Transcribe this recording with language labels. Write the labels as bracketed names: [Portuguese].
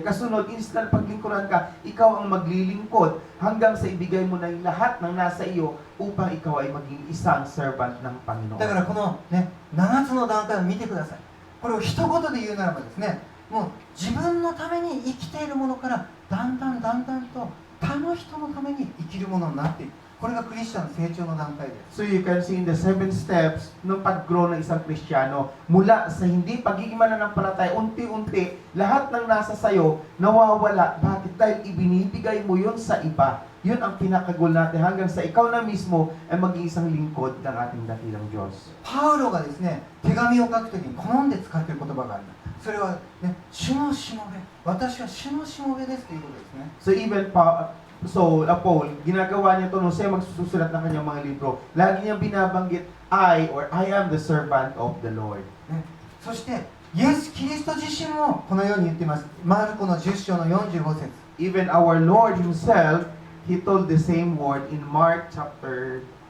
[Filipino] Kasunod, instead paglingkuran ka, ikaw ang maglilingkod hanggang sa ibigay mo na yung lahat ng nasa iyo upang ikaw ay maging isang servant ng [Japanese] だから [Filipino] Panginoon. [Japanese] この、ね、7つの段階を見てください。これを一言で言うならばですね、もう自分のために生きているものからだんだんと他の人のために生きるものになっていく。これがクリスチャンの成長の段階です。 [English] So you can see in the 7 steps [Filipino] ng pag-grow ng isang Kristiyano, mula sa hindi pagiging mananampalataya, unti-unti, lahat ng nasa sayo nawawala. Bakit? Dahil ibinibigay mo yun sa iba. Yun ang pinakagul natin hanggang sa ikaw na mismo ay maging isang lingkod ng ating dakilang Diyos. [Japanese] パウロがですね、手紙を書くときに好んで使っている言葉があります。それは、ね、主のしもべ、私は主のしもべですということですね。 [Filipino] So even Paul, ginagawa niya ito nung siya magsusulat ng kanyang mga libro. Lagi niyang binabanggit, [English] I am the servant of the Lord. [Japanese] ね、そしてイエス・キリスト自身もこのように言っています。マルコの10章の45節。 [English] Even our Lord Himself, He told the same word in Mark chapter